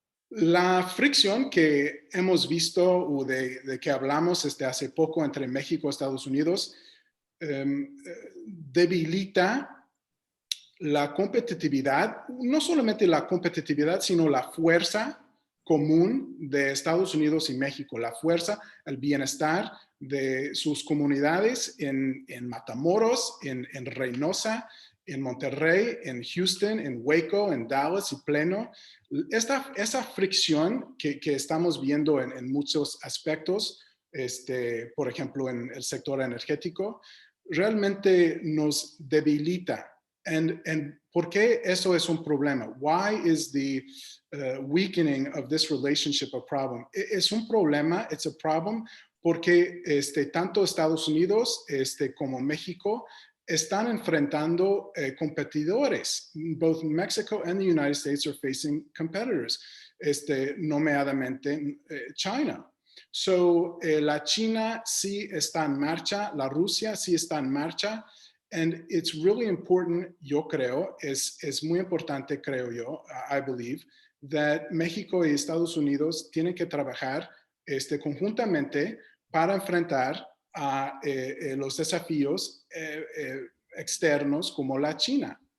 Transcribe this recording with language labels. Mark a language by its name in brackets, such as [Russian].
[Spanish] La fricción que hemos visto o de que hablamos hace poco entre México y Estados Unidos debilita la competitividad, no solamente la competitividad, sino la fuerza común de Estados Unidos y México, la fuerza, el bienestar de sus comunidades en Matamoros, en Reynosa, en Monterrey, en Houston, en Waco, en Dallas y Plano. Esa fricción que estamos viendo en muchos aspectos, por ejemplo, en el sector energético, realmente nos debilita. And ¿por qué eso es un problema? [English] Why is the weakening of this relationship a problem? [Spanish] Es un problema, [English] it's a problem, [Spanish] porque tanto Estados Unidos como México están enfrentando competidores. [English] Both Mexico and the United States are facing competitors, nomeadamente China. [Spanish] So, la China sí está en marcha, la Rusia sí está en marcha, [English] and it's really important, [Spanish] yo creo, es muy importante, creo yo, [English] I believe, that [Spanish] México y Estados Unidos tienen que trabajar conjuntamente para enfrentar a los desafíos externos como la China.